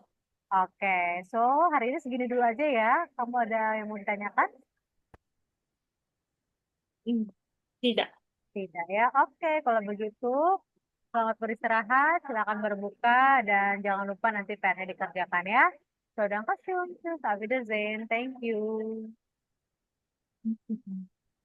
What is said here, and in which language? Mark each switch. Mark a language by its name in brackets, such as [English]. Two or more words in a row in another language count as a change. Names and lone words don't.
[Indonesian] Oke, so hari ini segini dulu aja ya. Kamu ada yang mau ditanyakan? Hmm. Tidak. Tidak ya. Oke, kalau begitu selamat beristirahat, silakan berbuka dan jangan lupa nanti PR-nya dikerjakan ya. [German] So, danke schön. Tschüss, auf Wiedersehen. [English] Thank you.